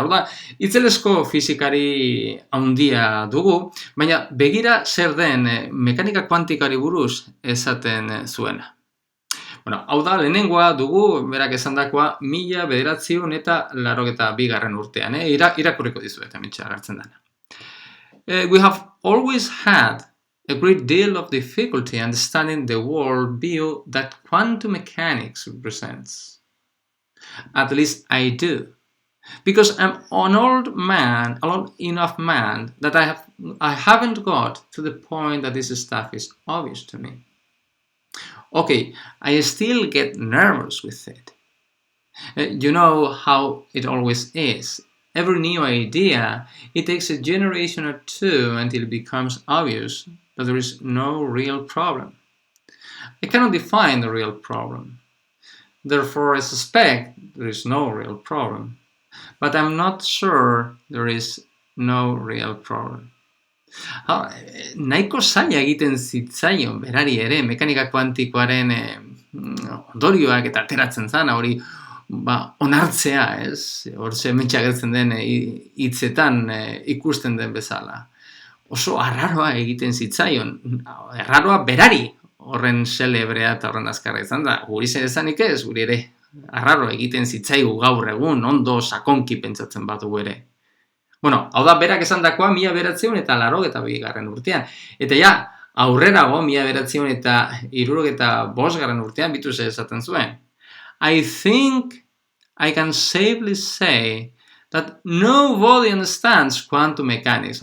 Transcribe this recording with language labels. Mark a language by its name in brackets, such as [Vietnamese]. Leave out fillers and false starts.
[Basque] Hau da, itzelesko fisikari handia dugu, baina begira zer den mekanika kuantikari buruz esaten zuena. Hau da, lehenengoa dugu, berak esandakoa, 1982 urtean, irakurriko dizuet, hementxe agertzen dena. [English] We have always had a great deal of difficulty understanding the world view that quantum mechanics represents. At least I do. Because I'm an old enough man that I haven't got to the point that this stuff is obvious to me. Okay, I still get nervous with it. You know how it always is. Every new idea, it takes a generation or two until it becomes obvious that there is no real problem. I cannot define the real problem. Therefore, I suspect there is no real problem. But I'm not sure there is no real problem. [Basque] Nahiko zaila egiten zitzaion berari ere mekanika kuantikoaren ondorioak eta ateratzen zana hori onartzea, ez? Hortxe hementxe agertzen den hitzetan ikusten den bezala. Oso arraroa egiten zitzaion, arraroa berari horren zelebrea eta horren azkarra izan da. Guri zer ezanik ez, guri ere arraroa egiten zitzaigu gaur egun, ondo sakonki pentsatzen badu ere. Hau da berak esandakoa 1982 urtean. Eta aurrerago 1965 urtean bituz esaten zuen. [English] I think I can safely say that nobody understands quantum mechanics.